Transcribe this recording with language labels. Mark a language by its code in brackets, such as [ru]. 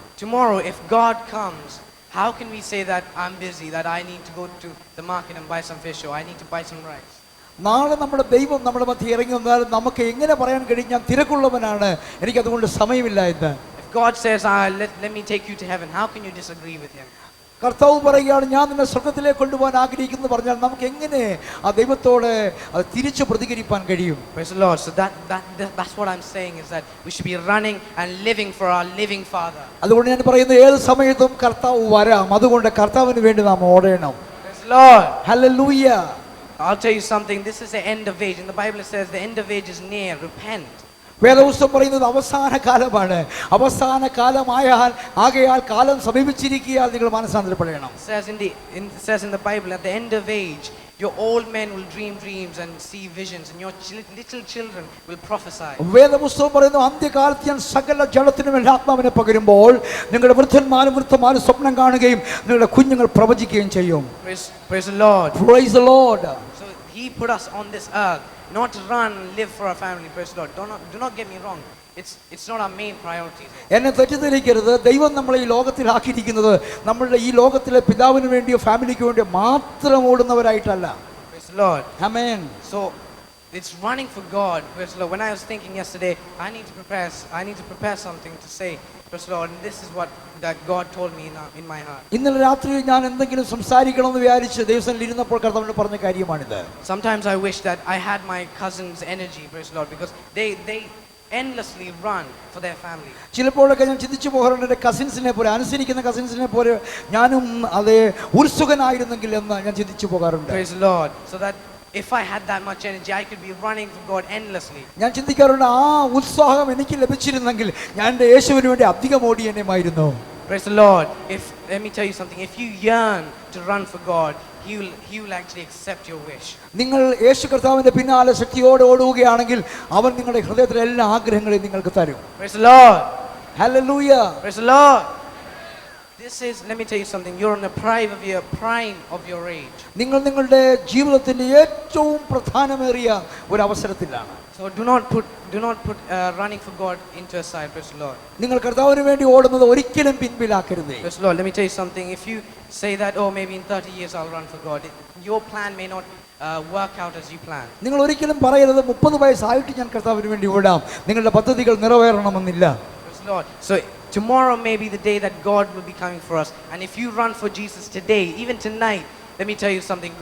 [en] Tomorrow if God comes, how can we say that I'm busy, that I need to go to the market and buy some fish or I need to buy some rice? [ml] നാളെ നമ്മുടെ ദൈവം നമ്മുടെ മധ്യ ഇറങ്ങി വന്നാൽ നമുക്ക് എങ്ങനെ പറയാൻ കഴിയും ഞാൻ തിരക്കുള്ളവനാണ്, എനിക്കതുകൊണ്ട് സമയമില്ല എന്ന്? [en] If God says, let me take you to heaven, how can you disagree with him? [ml] കർത്താവ് പറയുകയാണ് ഞാൻ നിന്നെ സ്വർഗ്ഗത്തിലേക്ക് കൊണ്ടുപോകാൻ ആഗ്രഹിക്കുന്നു പറഞ്ഞാൽ നമുക്ക് എങ്ങനെ ആ ദൈവത്തോട് അത് തിരിച്ചു പ്രതികരിക്കാൻ കഴിയും? [en] Praise the Lord. So that's what I'm saying, is that we should be running and living for our living Father. [ml] അതുകൊണ്ട് ഞാൻ പറയുന്നത് ഏത് സമയത്തും കർത്താവ് വരാം, അതുകൊണ്ട് കർത്താവിന് വേണ്ടി നാം ഓടണം. [en] Praise the Lord. [ml] Hallelujah. [en] I'll tell you something. This is the end of age. In the Bible it says the end of age is near. Repent. [ml] വേദപുസ്തകം പറയുന്നത് അവസാന കാലമാണ്. അവസാന കാലമായാൽ ആകയാൽ കാലം സമീപിച്ചിരിക്കുകയാൽ നിങ്ങൾ മാനസാന്തരപ്പെടണം. [en] It says in the Bible, at the end of age, your old men will dream dreams and see visions, and your little children will prophesy. [ml] വേദപുസ്തകം പറയുന്നു അന്ത്യകാലത്ത് ഞാൻ സകല ജഡത്തിനും ആത്മാവിനെ പകരുമ്പോൾ നിങ്ങളുടെ വൃദ്ധന്മാരും സ്വപ്നം കാണുകയും നിങ്ങളുടെ കുഞ്ഞുങ്ങൾ പ്രവചിക്കുകയും ചെയ്യും. [en] Praise the Lord. Praise the Lord. So he put us on this earth not to run and live for our family. Praise the Lord. Do not get me wrong. It's not our main priority. [ml] എന്നെ തെറ്റിദ്ധരിക്കരുത്. ദൈവം നമ്മളെ ഈ ലോകത്തിൽ ആക്കിയിരിക്കുന്നത് നമ്മളുടെ ഈ ലോകത്തിലെ പിതാവിന് വേണ്ടിയോ ഫാമിലിക്ക് വേണ്ടിയോ മാത്രം ഓടുന്നവരായിട്ടല്ല. [en] Praise the Lord. [ml] Amen. [en] So it's running for God. Praise the Lord. When I was thinking yesterday, I need to prepare something to say. Praise the Lord. And this is what that God told me in my heart. [ml] ഇന്നലെ രാത്രി ഞാൻ എന്തെങ്കിലും സംസാരിക്കണമെന്ന് വിചാരിച്ച് ദൈവസന്നിധിയിൽ ഇരുന്നപ്പോൾ കർത്താവിനോട് പറഞ്ഞ കാര്യമാണിത്. [en] Sometimes I wish that I had my cousins' energy, praise the Lord, because they endlessly run for their family. [ml] ചിലപ്പോഴൊക്കെ ഞാൻ ചിന്തിച്ചു പോകാറുണ്ട് എൻ്റെ കസിൻസിനെ പോലെ, അനുസരിക്കുന്ന കസിൻസിനെ പോലെ ഞാനും അതേ ഉത്സുകനായിരുന്നെങ്കിൽ എന്ന് ഞാൻ ചിന്തിച്ചു പോകാറുണ്ട്. [en] Praise the Lord. So that if I had that much energy, I could be running for God endlessly. [ml] ഞാൻ ചിന്തിക്കാറുണ്ട് ആ ഉത്സാഹം എനിക്ക് ലഭിച്ചിരുന്നെങ്കിൽ ഞാൻ എൻ്റെ യേശുവിന് വേണ്ടി അധികം ഓടിയേനെമായിരുന്നു. [en] Praise the Lord. Let me tell you something. If you yearn to run for God, He will actually accept your wish. [ml] നിങ്ങൾ യേശു കർത്താവിന്റെ പിന്നാലെ ശക്തിയോടെ ഓടുകയാണെങ്കിൽ അവൻ നിങ്ങളുടെ ഹൃദയത്തിലെ എല്ലാ ആഗ്രഹങ്ങളെയും നിങ്ങൾക്ക് തരും. [en] Praise the Lord. Hallelujah. Praise the Lord. Let me tell you something. You're on the prime of your age. [ml] നിങ്ങൾ നിങ്ങളുടെ ജീവിതത്തിന്റെ ഏറ്റവും പ്രധാനമേറിയ ഒരു അവസരത്തിലാണ്. [en] So do not put running for God into a side. Praise the Lord. [ml] നിങ്ങൾ കർത്താവിന് വേണ്ടി ഓടുന്നത് ഒരിക്കലും പിൻപിലാക്കരുതേ. [en] Praise the Lord. Let me tell you something. If you say that, oh, maybe in 30 years I'll run for God, your plan may not work out as you plan. [ml] നിങ്ങൾ ഒരിക്കലും പറയരുത് 30 വയസ്സായിട്ട് ഞാൻ കർത്താവിന് വേണ്ടി ഓടാം. നിങ്ങളുടെ പദ്ധതികൾ നിറവേറണമെന്നില്ല. [en] Praise the Lord. So tomorrow may be the day that God will be coming for us. And if you run for Jesus today, even tonight, let me tell you something.